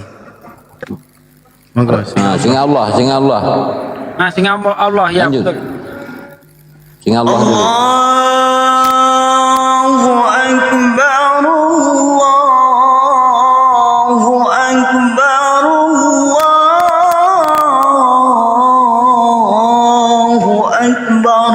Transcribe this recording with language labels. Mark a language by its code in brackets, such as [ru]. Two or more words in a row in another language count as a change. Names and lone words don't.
[jv] Monggo. Sing Allah, sing Allah. Nah, sing Allah ya [id] Lanjut. betul. Sing Allah dulu. [ar] Allahu Akbar, Allahu Akbar, Allahu Akbar.